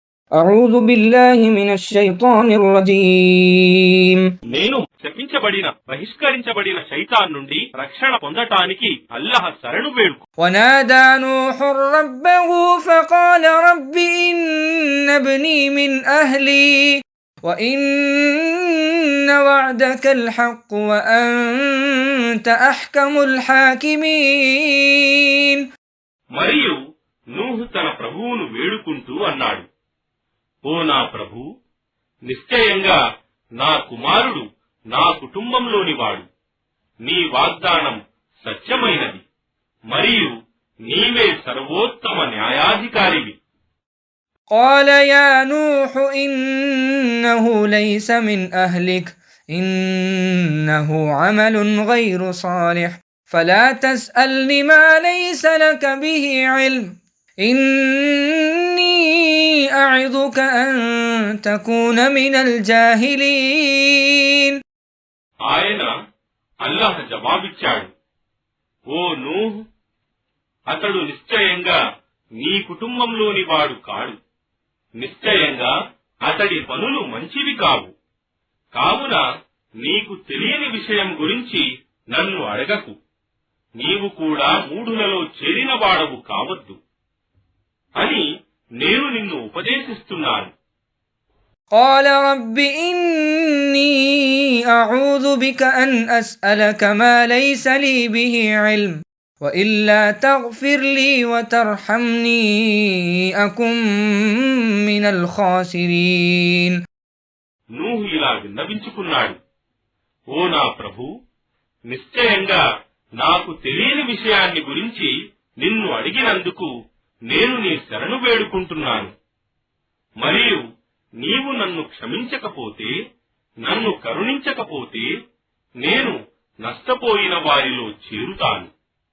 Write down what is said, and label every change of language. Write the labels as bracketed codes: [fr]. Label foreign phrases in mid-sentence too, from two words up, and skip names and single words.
[ar] أعوذ بالله من الشيطان الرجيم [te] నేను శపించబడిన బహిష్కరించబడిన శైతాన్ నుండి రక్షణ పొందటానికి అల్లాహ్ శరణు వేడుకు. [ar] ونادى نوح ربه فقال رب إن ابني من أهلي وإن وعدك الحق وأنت أحكم الحاكمين. [te] మరియు నూహు తన ప్రభువును వేడుకుంటూ అన్నాడు, ఓ నా ప్రభు, నిశ్చయంగా నా కుమారుడు నా కుటుంబంలోని వాడు, నీ వాగ్దానం సత్యమైనది, మరియు నీవే సర్వోత్తమ న్యాయాధికారివి. [ar] قال يا نوح إنه ليس من أهلك إنه عمل غير صالح فلا تسألني ما ليس لك به علم إني أعظك أن تكون من الجاهلين. [te] ఆయన అల్లాహ్ జవాబిచ్చాడు, ఓ నూహ్, అతడు నిశ్చయంగా నీ కుటుంబంలోని వాడు కాడు, నిశ్చయంగా అతడి పనులు మంచివి కావు, కావున నీకు తెలియని విషయం గురించి నన్ను అడగకు, నీవు కూడా మూఢులలో చేరిన వాడవు కావద్దు అని నేను నిన్ను ఉపదేశిస్తున్నాను. [ar] قال رب إني أعوذ بك أن أسألك ما ليس لي به علم وإلا تغفر لي وترحمني أكن من الخاسرين. [te] నూహు ఇలా విన్నవించుకున్నాడు, ఓ నా ప్రభు, నిశ్చయంగా నాకు తెలియని విషయాన్ని గురించి నిన్ను అడిగినందుకు నేను నీ శరణు వేడుకుంటున్నాను. మరియు నీవు నన్ను క్షమించకపోతే, నన్ను కరుణించకపోతే నేను నష్టపోయిన వారిలో చేరుతాను.